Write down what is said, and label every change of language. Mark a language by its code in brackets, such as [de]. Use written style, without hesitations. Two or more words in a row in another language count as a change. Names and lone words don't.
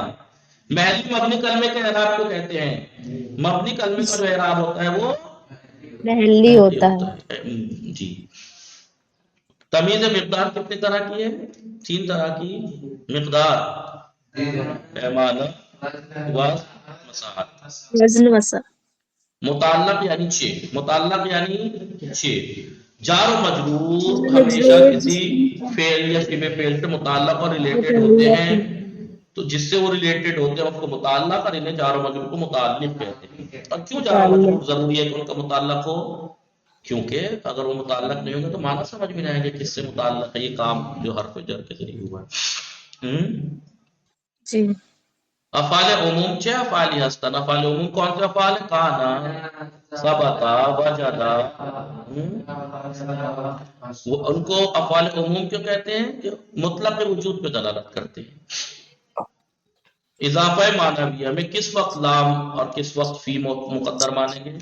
[ur] محلی مبنی کلمے کے اعراب کو کہتے ہیں، مبنی کلمے کا جو اعراب ہوتا ہے وہ محلی ہوتا ہے۔ جی۔ تمیز مقدار کتنے طرح کی ہے؟ 3 طرح کی مقدار، پیمانہ، وزن، مساحت۔ وزن وسع۔ متعلق یعنی 6، متعلق یعنی 6۔ جار و مجرور ہمیشہ کسی فعل یا شبہ فعل سے متعلق اور ریلیٹڈ ہوتے ہیں، تو جس سے وہ ریلیٹڈ ہوتے ہیں اس کو متعلق، اور انہیں جار و مجرور کو متعلق کہتے ہیں۔ اور کیوں جار و مجرور ضروری ہے کہ ان کا متعلق ہو؟ کیونکہ اگر وہ متعلق نہیں ہوں گے تو معنی سمجھ میں نہیں آئے گا کس سے متعلق ہے یہ کام جو حرف جر کے ذریعے ہوا ہے۔ جی۔ افعال عموم چھ افعال ہستن۔ افعال عموم کون سے افعال ہیں؟ [ar] کانا، ثبتا، وجدا۔ [ur] ان کو افعال عموم کیوں کہتے ہیں؟ کہ مطلق وجود پہ دلالت کرتے ہیں۔ اضافہ معنویہ میں کس وقت لام اور کس وقت فی مقدر مانیں گے؟